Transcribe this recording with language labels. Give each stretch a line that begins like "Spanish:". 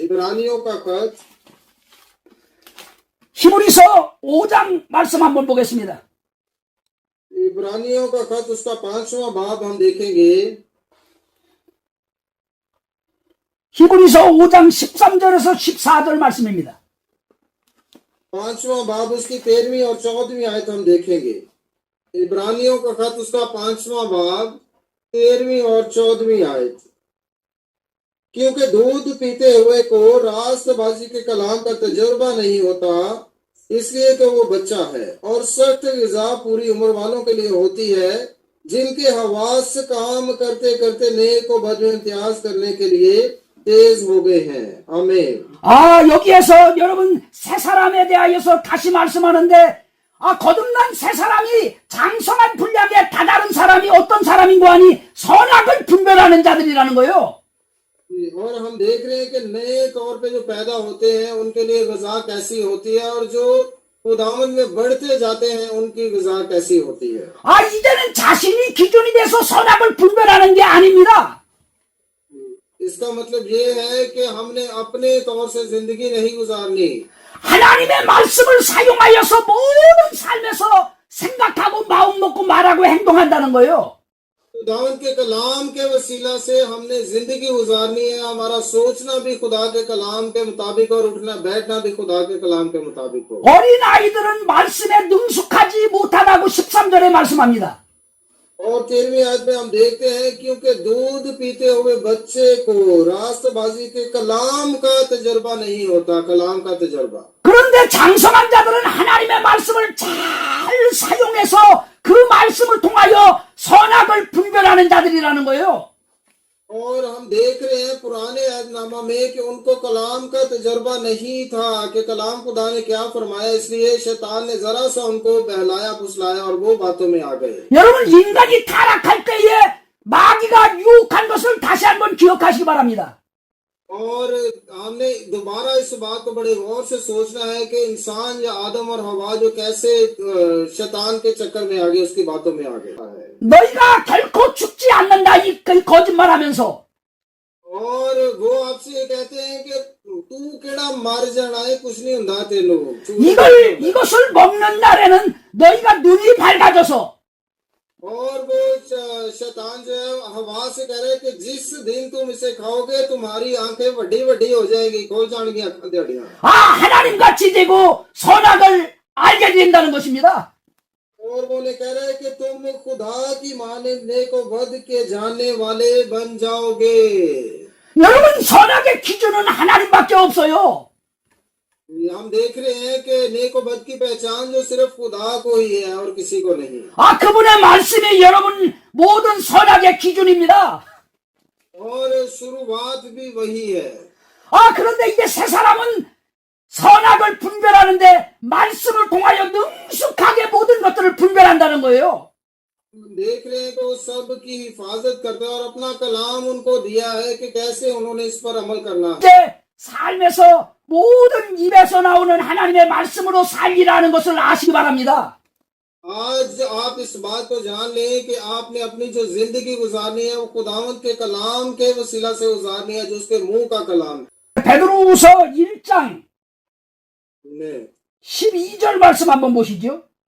Hindi: इब्रानियों का खत
Korean: 히브리서 5장 말씀 한번 보겠습니다.
Hindi: इब्रानियों का खत उसका 5वां बाब हम देखेंगे।
Korean: 히브리서 5장 13절에서 14절 말씀입니다.
Hindi: 5वां बाब उसकी 13वीं और 14वीं आयत हम देखेंगे। इब्रानियों का खत उसका 5वां बाब 13वीं और 14वीं आयत। क्योंकि दूध पीते हुए को रास्तबाजी के कलाम का तजुर्बा नहीं होता, इसलिए कि वो बच्चा है, और सख्त ग़िज़ा पूरी उम्र वालों के लिए होती है, जिनके हवास काम करते करते नेक व बद में इम्तियाज करने के लिए तेज हो गए हैं। आमीन।
Korean: 아, 여기에서 여러분 새 사람에 대하여서 다시 말씀하는데, 아, 거듭난 새 사람이 장성한 분량의 다다른 사람이 어떤 사람인 거 아니? 선악을 분별하는 자들이라는 거예요.
Hindi: और हम देख रहे हैं कि नए तौर पे जो पैदा होते हैं उनके लिए ग़िज़ा कैसी होती है, और जो खुदावंद में बढ़ते जाते हैं उनकी ग़िज़ा कैसी होती है।
Korean: 아, 이제는 자신이 기준이 돼서 선악을 분별하는 게 아닙니다.
Hindi: इसका मतलब ये है कि हमने अपने तौर से जिंदगी नहीं गुजारनी,
Korean: 하나님의 말씀을 사용하여서 모든 삶에서 생각하고 마음 먹고 말하고 행동한다는 거예요.
Hindi: खुदावन के कलाम के वसीला से हमने जिंदगी गुजारनी है। हमारा सोचना भी खुदा के कलाम के मुताबिक और उठना बैठना भी खुदा के कलाम के मुताबिक हो।
Korean: 어린 आ이들은 말씀에 능숙하지 못하다고 13절에 말씀합니다.
Hindi: और 13वीं आयत में हम देखते हैं क्योंकि दूध पीते हुए बच्चे को रास्तबाजी के कलाम का तजर्बा नहीं होता। कलाम का तजर्बा।
Korean: 그런데 장성한 자들은 하나님의 말씀을 잘 사용해서 그 말씀을 통하여 선악을 분별하는 자들이라는 거예요.
Hindi: और हम देख रहे हैं पुराने अहदनामा में कि उनको कलाम का तजर्बा नहीं था कि कलाम खुदा ने क्या फरमाया, इसलिए शैतान ने जरा सा उनको बहलाया फुसलाया और वो बातों में आ गए।
Korean: 여러분, 인간이 타락할 때에 마귀가 유혹한 것을 다시 한번 기억하시기 바랍니다.
Hindi: और हमने दोबारा इस बात को बड़े गौर से सोचना है कि इंसान या आदम और हवा जो कैसे शैतान के चक्कर में आ गए, उसकी बातों में आ गए।
Korean: 너희가 결코 죽지 않는다, 이 거짓말하면서.
Hindi: और वो आपसे ये कहते हैं कि
Punjabi: तू केड़ा मर जाना है, कुछ नहीं हुंदा तेनू।
Korean: 이것을 먹는 날에는 너희가 눈이 밝아져서
Hindi: और वो शैतान जो है हवा से कह रहे हैं कि जिस दिन तुम इसे खाओगे तुम्हारी आंखें वड्डी वड्डी हो जाएगी, खोल जाएंगी आंखें तेरियां।
Korean: 아, 하나님같이 되고 선악을 알게 된다는 것입니다.
Hindi: और वो ने कह रहे हैं कि तुम खुदा की मानिंद नेक व बद के जानने वाले बन जाओगे।
Korean: 여러분, 선악의 기준은 하나님밖에 없어요.
Hindi: हम देख रहे हैं कि नेक व बद की पहचान जो सिर्फ खुदा को ही है और किसी को नहीं।
Korean: 아, 그분의 말씀이 여러분 모든 선악의 기준입니다.
Hindi: और शुरुआत भी वही है।
Korean: 아, 그런데 이제 새 사람은 선악을 분별하는데 말씀을 통하여 능숙하게 모든 것들을 분별한다는 거예요.
Hindi: देख रहे हैं कि वो सब की हिफाजत करता है और अपना कलाम उनको दिया है कि कैसे उन्होंने इस पर अमल करना है।
Korean: 이제 삶에서 모든 입에서 나오는 하나님의 말씀으로 살리라는 것을 아시기 바랍니다.
Hindi: आज आप इस बात को जान लें कि आपने अपनी जो जिंदगी गुजारनी है वो खुदावंद के कलाम के वसीला से गुजारनी है, जो उसके मुंह का कलाम है।
Korean: 베드로후서 1장 ने 12절 말씀 한번 보시죠.